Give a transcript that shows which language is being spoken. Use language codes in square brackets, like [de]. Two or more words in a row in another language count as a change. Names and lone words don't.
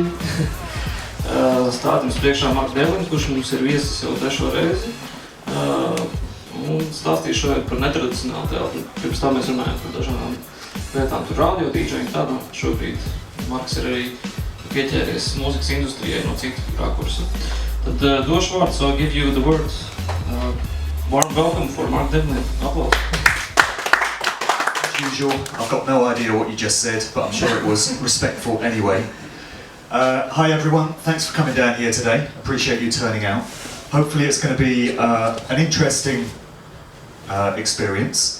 [lv] Stādim priekšā Devlin, kurš mums ir viesis jau 3. reizi. Un stāstīšu šodien par netradicionālu teātru. Pirms tā mēs runājam par dažādām lietām, tur radio, DJ un tādā. Šobrīd Marks ir arī pieķēries mūzikas industrijai no citu rakursa. Tad došu vārdu, [en] so I'll give you the word. Warm welcome for Mark Devlin. Applause. As usual, I've got no idea what you just said, but I'm sure it was respectful anyway. Hi everyone, thanks for coming down here today. Appreciate you turning out. Hopefully it's going to be an interesting experience.